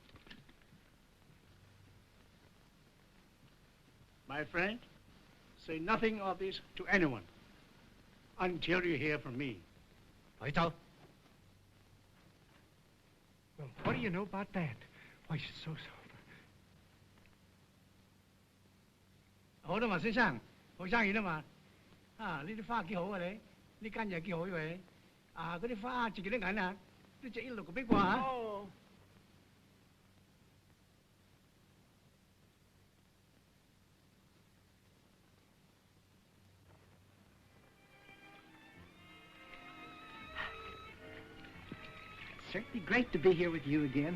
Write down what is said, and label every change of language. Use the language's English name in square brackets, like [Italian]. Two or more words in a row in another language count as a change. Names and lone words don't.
[English] My friend, say nothing of this to anyone until you hear from me. Well, what do you know about that? Why, she's so sober. [Cantonese] 好啦嘛，先生，好生意啦嘛。啊，呢啲花幾好啊你，呢間嘢幾好嘅。啊，嗰啲花值幾多銀啊？都值1.6個冰啩嚇。哦。 [English] It's certainly great to be here with you again.